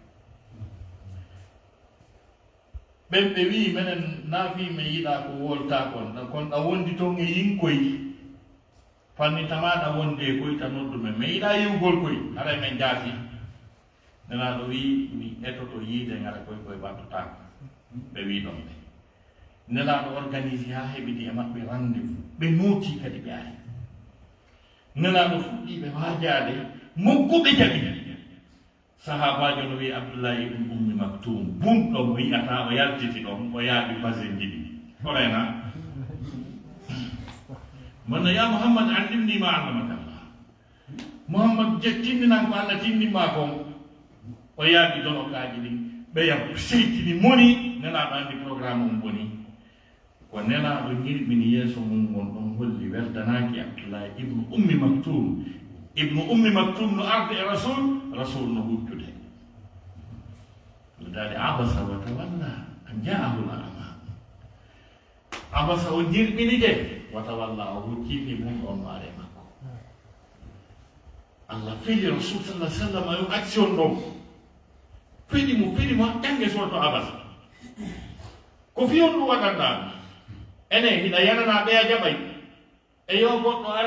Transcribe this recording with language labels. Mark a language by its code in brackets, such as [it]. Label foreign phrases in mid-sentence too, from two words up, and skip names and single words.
[ff] ɓen ɓe wi minen naafi mi yiɗa ko wolta kon ɗa wondi toon e yinkoy fannitamaɗa wonde koy ta noddumen mi yiɗa yiwgol koy haɗa men jaasi nenaɗo wi mi etoto yiide ngara koye koye wattotako ɓe wi ɗon ɓe nelaɗo organisé ha heɓidi e maɓɓe rendez-vous ɓe nooti kadi ɓe ari nelaɗo fuɗɗiɓe waajade mogguɓe jaɓi sahabajo no wi abdoullahi ibne ummi maktoum bumɗo mo yiyata o yaltiti ɗon o yaaɓi basen jiɗi horena manno [ar] يا محمد علمني مما علمك الله [ff] mouhammad tinninan ko allah tinnima kon o yaaɓi donokaji ɗin ɓeyam seytini moni nelaɗo andi programme mum boni ko nelaɗo ñirɓini yeeso mum gon ɗon holli weldanaki abdoullahi ibnu ummi maktoum no arde e rasul no hujjude dali [ar] عبس وتولى أن جاءه [ff] lama abasa o ñirɓini de [ar] وتولى [ff] o huccifi mum on maare makko allah feli rasul [ar] صلى سلم [ff] yo action ɗon fiɗimo ƴange soto abasa ko fiyon ɗum waɗanɗa ene hiɗa yanana ɓeya jaɓay e yo goɗɗo ara